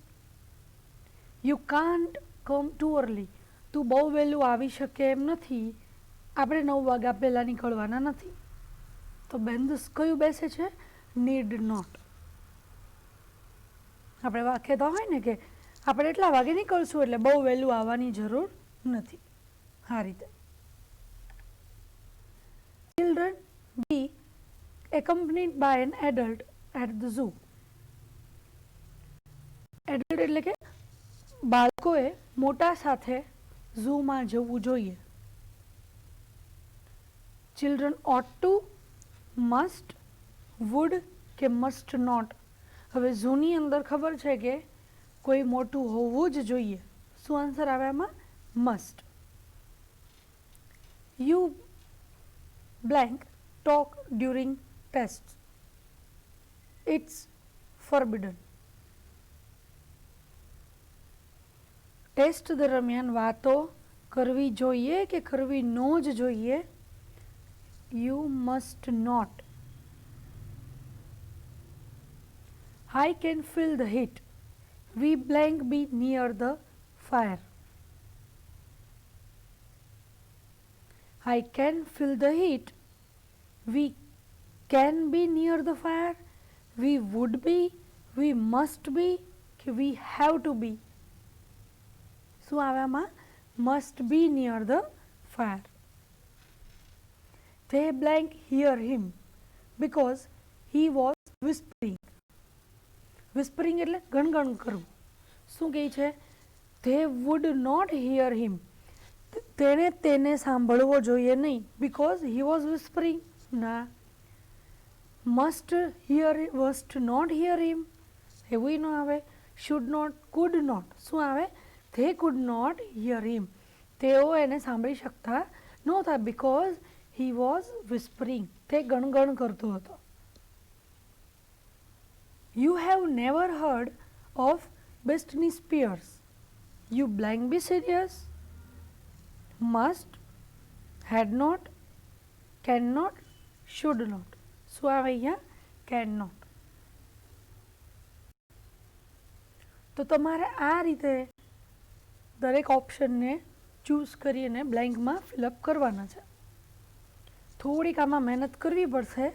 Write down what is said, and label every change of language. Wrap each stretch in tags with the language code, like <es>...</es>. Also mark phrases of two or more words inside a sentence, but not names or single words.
<en>you can't come too early,</en> <gu>તું બહુ વહેલું આવી શકે એમ નથી, આપણે 9 વાગ્યા પહેલાં નીકળવાના નથી. તો બંધ કયું બેસે છે?</gu> <en>need not.</en> <gu>આપણે વાક્ય તો હોય ને કે આપણે એટલા વાગે નીકળશું એટલે બહુ વહેલું આવવાની જરૂર નથી. આ રીતે.</gu> <en>Children be accompanied by an adult at the zoo.</en> <gu>એડલ્ટ એટલે કે બાળકોએ મોટા સાથે ઝૂમાં જવું જોઈએ.</gu> <en>ચિલ્ડ્રન ought to, must, would કે must not.</en> <gu>હવે ઝૂની અંદર ખબર છે કે કોઈ મોટું હોવું જ જોઈએ. શું આન્સર આવે આમાં? મસ્ટ.</gu> <en>યુ blank talk during tests, it's forbidden.</en> <gu>ટેસ્ટ દરમિયાન વાતો કરવી જોઈએ કે કરવી નો જ જોઈએ?</gu> <en>you must not. I can feel the heat, we blank be near the fire. I can feel the heat, we can be near the fire, we would be, we must be કે we have to be.</en> <gu>શું આવે આમાં?</gu> <en>must be near the fire. They blank hear him because he was whispering.</en> <gu>whispering એટલે ગણગણ કરવું. શું કહે છે?</gu> <en>they would not hear him,</en> <gu>તેને સાંભળવો જોઈએ નહીં,</gu> <en>because he was whispering. ના. must not hear him,</en> <gu>એવું ન આવે.</gu> <en>should not, could not.</en> <gu>શું આવે?</gu> <en>they could not hear him,</en> <gu>તેઓ એને સાંભળી શકતા નહોતા,</gu> <en>because he was whispering,</en> <gu>તે ગણગણ કરતો હતો.</gu> <en>You have never heard of Britney Spears, you blank be serious. must, had not, cannot, should not.</en> <gu>શું આવે અહીંયા? cannot. તો તમારે આ રીતે દરેક ઓપ્શનને ચૂઝ કરી અને બ્લેન્કમાં ફિલઅપ કરવાના છે. થોડીક આમાં મહેનત કરવી પડશે.</gu>